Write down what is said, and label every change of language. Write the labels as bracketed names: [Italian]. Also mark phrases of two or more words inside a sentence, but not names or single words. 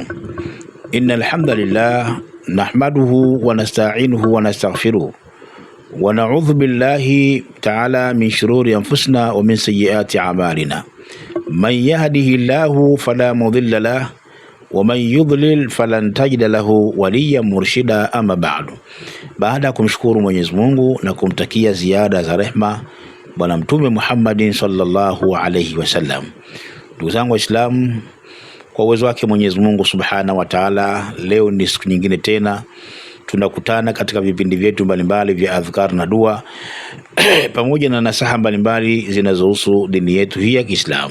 [Arabic] إن الحمد لله نحمده ونستعينه ونستغفره ونعوذ بالله تعالى من شرور أنفسنا ومن سيئات أعمالنا. من يهده الله فلا مضل له ومن يضلل فلن تجد له وليا مرشدا. أما بعد. [Swahili] Baada ya kumshukuru Mwenyezi Mungu na kumtakia ziada za rehma Bwana Mtume Muhammadin [Arabic] صلى الله عليه وسلم, [Swahili] ndugu zangu Waislamu, kwa uwezo wake Mwenyezi Mungu [Arabic] سبحانه وتعالى, [Swahili] leo ni siku nyingine tena tunakutana katika vipindi vyetu mbalimbali vya adhkar na dua pamoja na nasaha mbalimbali zinazohusu dini yetu hii ya Kiislamu.